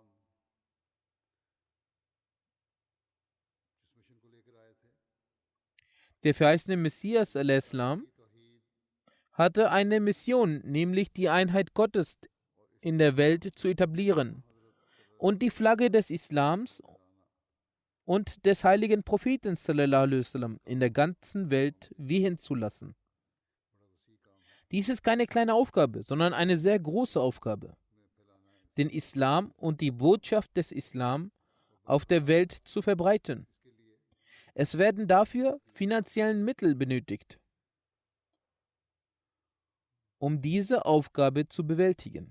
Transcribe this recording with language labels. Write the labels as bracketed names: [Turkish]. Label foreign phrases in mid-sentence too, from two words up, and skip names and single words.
[German] Der verheißene Messias a.s. hatte eine Mission, nämlich die Einheit Gottes in der Welt zu etablieren und die Flagge des Islams und des heiligen Propheten [Arabic] صلى الله عليه وسلم [German] in der ganzen Welt wehen zu lassen. Dies ist keine kleine Aufgabe, sondern eine sehr große Aufgabe, den Islam und die Botschaft des Islam auf der Welt zu verbreiten. Es werden dafür finanziellen Mittel benötigt, um diese Aufgabe zu bewältigen.